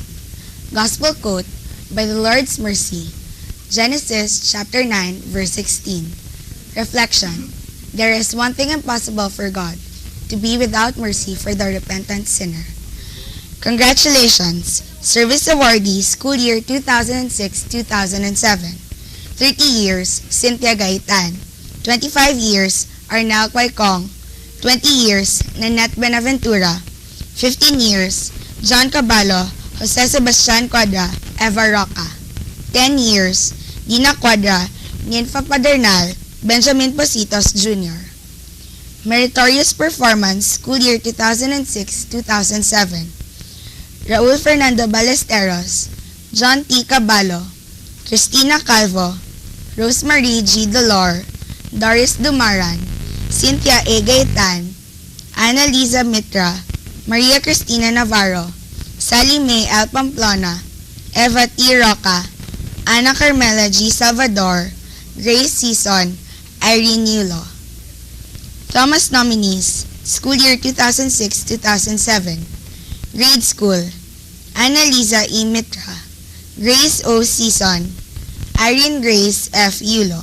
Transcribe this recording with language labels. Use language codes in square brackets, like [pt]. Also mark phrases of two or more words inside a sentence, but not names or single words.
[en] Gospel quote by the Lord's mercy, Genesis chapter 9, verse 16. Reflection: there is one thing impossible for God, to be without mercy for the repentant sinner. Congratulations, Service Awardee School Year 2006-2007. 30 years, Cynthia Gaitan. 25 years, Arnel Quaicong. 20 years, Nanette Benaventura. 15 years, John Caballo, Jose Sebastian Quadra, Eva Roca. 10 years, Dina Quadra, Ninfa Padernal, Benjamin Positos Jr. Meritorious Performance, School Year 2006-2007. Raul Fernando Ballesteros, John T. Caballo, Cristina Calvo, Rosemarie G. Dolor, Doris Dumaran, Cynthia A. Gaitan, Annalisa Mitra, Maria Cristina Navarro, Sally May L. Pamplona, Eva T. Roca, Ana Carmela G. Salvador, Grace Season, Irene Yulo. Thomas nominees, School Year 2006-2007. Grade School, Annalisa E. Mitra, Grace O. Season, Irene Grace F. Yulo.